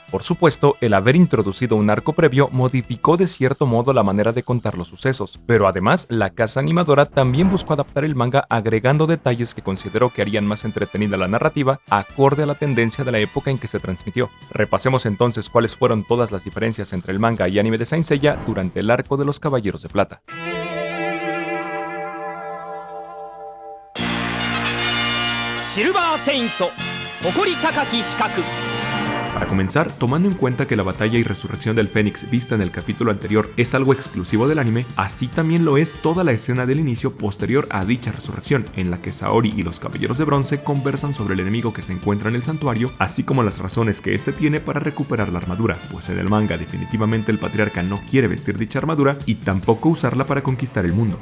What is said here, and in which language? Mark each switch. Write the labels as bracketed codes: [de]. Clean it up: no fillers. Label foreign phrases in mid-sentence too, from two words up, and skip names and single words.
[es] Por supuesto, el haber introducido un arco previo modificó de cierto modo la manera de contar los sucesos, pero además la casa animadora también buscó adaptar el manga agregando detalles que consideró que harían más entretenida la narrativa acorde a la tendencia de la época en que se transmitió. Repasemos entonces cuáles fueron todas las diferencias entre el manga y anime de Saint Seiya durante el arco de los Caballeros de Plata. [en] Silver Saint, [ja] 誇り高き資格 [es] Para comenzar, tomando en cuenta que la batalla y resurrección del Fénix vista en el capítulo anterior es algo exclusivo del anime, así también lo es toda la escena del inicio posterior a dicha resurrección, en la que Saori y los Caballeros de Bronce conversan sobre el enemigo que se encuentra en el santuario, así como las razones que este tiene para recuperar la armadura, pues en el manga definitivamente el patriarca no quiere vestir dicha armadura y tampoco usarla para conquistar el mundo.